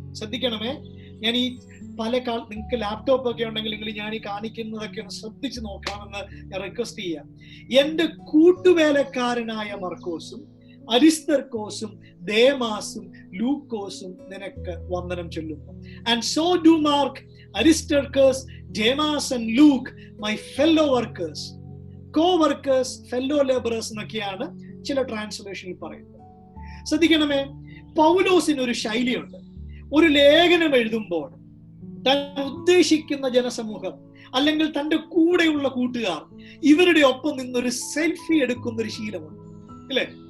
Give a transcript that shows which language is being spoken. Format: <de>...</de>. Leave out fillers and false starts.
<ml>ശ്രദ്ധിക്കണമേ, ഞാൻ ഈ നിങ്ങൾക്ക് ലാപ്ടോപ്പ് ഒക്കെ ഉണ്ടെങ്കിൽ നിങ്ങൾ ഞാൻ ഈ കാണിക്കുന്നതൊക്കെ ഒന്ന് ശ്രദ്ധിച്ച് നോക്കാമെന്ന് ഞാൻ റിക്വസ്റ്റ് ചെയ്യാം. എന്റെ കൂട്ടുവേലക്കാരനായ മർക്കോസും അരിസ്തർക്കോസും ദേമാസും ലൂക്കോസും നിനക്ക് വന്ദനം ചൊല്ലുന്നു.</ml> <en>And so do Mark, Aristarchus, Demas and Luke, my fellow workers, co-workers, fellow laborers</en> <ml>എന്നൊക്കെയാണ് ചില ട്രാൻസ്ലേഷനിൽ പറയുന്നത്. ശ്രദ്ധിക്കണമേ, പൗലോസിന് ഒരു ശൈലിയുണ്ട്. ഒരു ലേഖനം എഴുതുമ്പോൾ താൻ ഉദ്ദേശിക്കുന്ന ജനസമൂഹം അല്ലെങ്കിൽ തന്റെ കൂടെയുള്ള കൂട്ടുകാർ ഇവരുടെ ഒപ്പം നിന്നൊരു സെൽഫി എടുക്കുന്ന ഒരു ശീലമുണ്ട്, അല്ലേ?</ml>